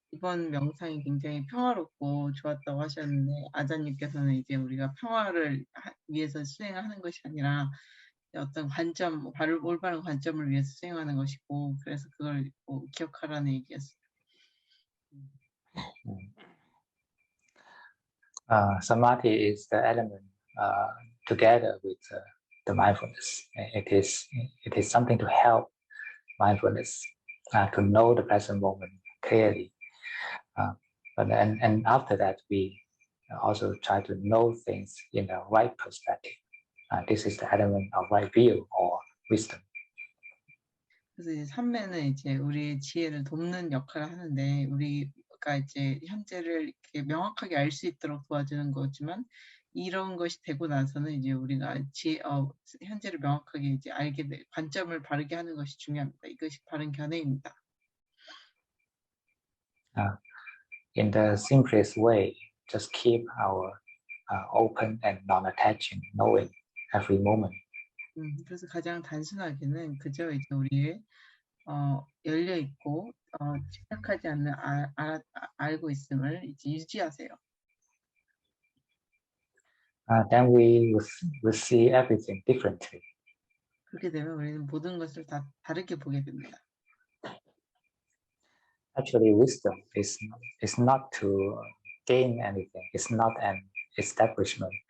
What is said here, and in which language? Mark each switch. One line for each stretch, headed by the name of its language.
Korean: 이번 명상이 굉장히 평화롭고 좋았다고 하셨는데 아잔님께서는 이제 우리가 평화를 위해서 수행하는 것이 아니라 어떤 관점, 올바른 관점을 위해서 수행하는 것이고 그래서 그걸 기억하라는 얘기였어요.
English: Samadhi is the element together with the mindfulness. It is something to help mindfulness to know the present moment clearly. And after that, we also try to know things in the right perspective. This is the element of right view or wisdom.
Korean: 그래서 이제 삼매는 이제 우리의 지혜를 돕는 역할을 하는데 우리가 이제 현재를 이렇게 명확하게 알 수 있도록 도와주는 거지만 이런 것이 되고 나서는 이제 우리가 현재를 명확하게 이제 알게 돼 관점을 바르게 하는 것이 중요합니다. 이것이 바른 견해입니다.
English: In the simplest way, just keep our open and non-attaching knowing every moment.
Korean: 그래서 가장 단순하게는 그저 이제 우리의 열려 있고 집착하지 않는 알고 있음을 이제 유지하세요.
English: Then we will see everything differently.
Korean: 그렇게 되면 우리는 모든 것을 다 다르게 보게 됩니다.
English: Actually, wisdom is not to gain anything. It's not an establishment.